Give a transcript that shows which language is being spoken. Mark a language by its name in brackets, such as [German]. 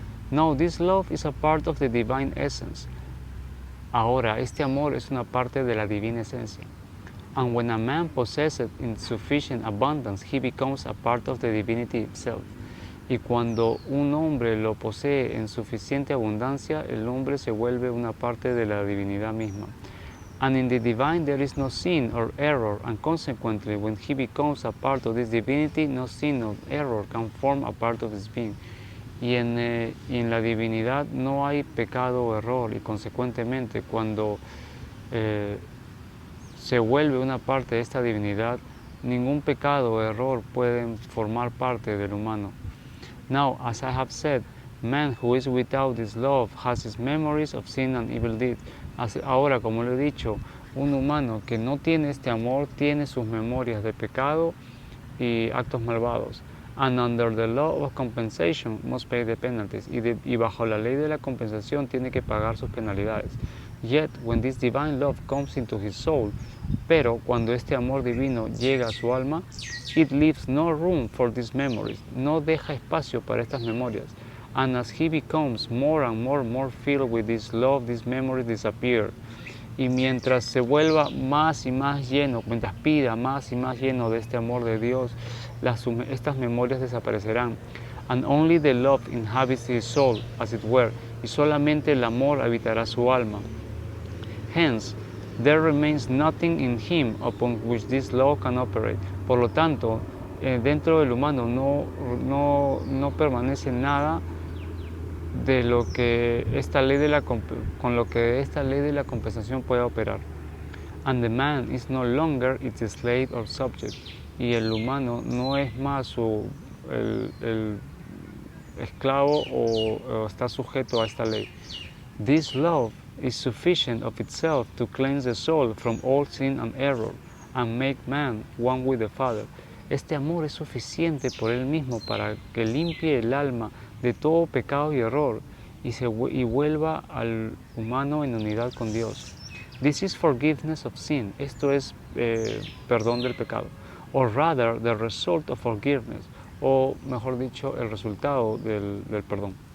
[English] No, this love is a part of the divine essence. [Spanish] Ahora, este amor es una parte de la divina esencia. [English] And when a man possesses it in sufficient abundance, he becomes a part of the divinity itself. [Spanish] Y cuando un hombre lo posee en suficiente abundancia, el hombre se vuelve una parte de la divinidad misma. [English] And in the divine there is no sin or error, and consequently, when he becomes a part of this divinity, no sin or error can form a part of his being. [Spanish] Y en la divinidad no hay pecado o error, y consecuentemente cuando se vuelve una parte de esta divinidad, ningún pecado o error pueden formar parte del humano. [English] Now, as I have said, man who is without this love has his memories of sin and evil deeds. [Spanish] Ahora, como lo he dicho, un humano que no tiene este amor tiene sus memorias de pecado y actos malvados. [English] And under the law of compensation must pay the penalties. [Spanish] Y bajo la ley de la compensación tiene que pagar sus penalidades. [English] Yet, when this divine love comes into his soul, [Spanish] pero cuando este amor divino llega a su alma, [English] it leaves no room for these memories. [Spanish] No deja espacio para estas memorias. [English] And as he becomes more and more filled with this love, these memories disappear. [Spanish] Y mientras se vuelva más y más lleno, mientras pida más y más lleno de este amor de Dios, estas memorias desaparecerán. [English] And only the love inhabits his soul, as it were, [Spanish] y solamente el amor habitará su alma. [English] Hence, there remains nothing in him upon which this law can operate. [Spanish] Por lo tanto, dentro del humano no permanece nada de lo que con lo que esta ley de la compensación puede operar. [English] And the man is no longer its slave or subject. [Spanish] Y el humano no es más el esclavo o está sujeto a esta ley. [English] This love is sufficient of itself to cleanse the soul from all sin and error and make man one with the Father. [Spanish] Este amor es suficiente por él mismo para que limpie el alma de todo pecado y error y vuelva al humano en unidad con Dios. [English] This is forgiveness of sin. [Spanish] Esto es perdón del pecado. [English] Or rather, the result of forgiveness. [Spanish] O mejor dicho, el resultado del perdón.